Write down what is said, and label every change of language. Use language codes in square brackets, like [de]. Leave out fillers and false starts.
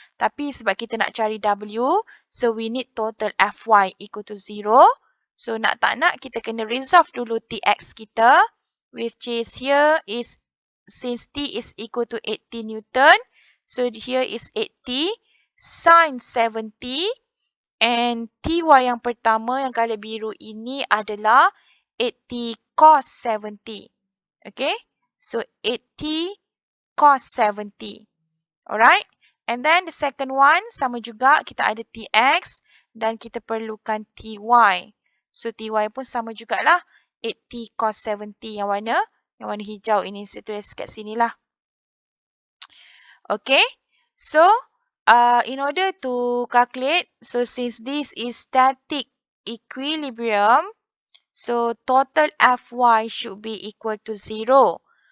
[ms] Tapi sebab kita nak cari W, [en] so we need total Fy equal to 0. So [ms] nak tak nak, kita kena resolve dulu Tx kita, [en] which is here is, since T is equal to 80 Newton, so here is 80 sin 70. [ms] And Ty yang pertama yang color biru ini adalah 80 cos 70. [en] Okay. So 80 cos 70. Alright. And then the second one [ms] sama juga, kita ada Tx dan kita perlukan Ty. So Ty pun sama jugalah 80 cos 70 yang warna hijau ini. Saya tulis kat sini lah. Okay. [en] So in order to calculate, so since this is static equilibrium, so total Fy should be equal to 0.